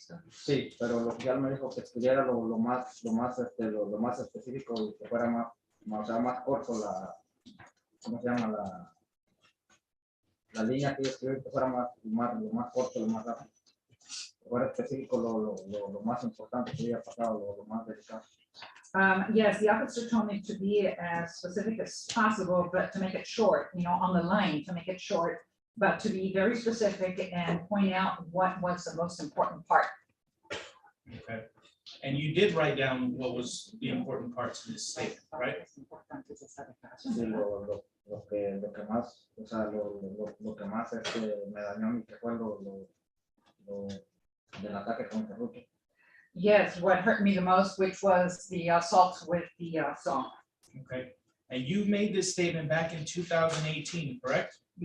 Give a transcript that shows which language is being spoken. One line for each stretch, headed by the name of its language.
Spanish: sí, pero el oficial me dijo que escribiera lo más específico y que fuera o sea, más corto ¿cómo se llama? La línea que yo escribí, que fuera lo más corto, lo más rápido. Que fuera específico lo más importante que había pasado, lo más delicado.
English: yes, the officer told me to be as specific as possible, but to make it short, on the line, to make it short, but to be very specific and point out what was the most important part. Okay. And you did write down what was the important parts in this statement, right?
Spanish: Sí, lo que más, o sea, lo que más me dañó a mí, que fue lo del ataque con Ferruccio.
English: Yes, what hurt me the most, which was the assault with the saw. Okay. And you made this statement back in 2018, correct?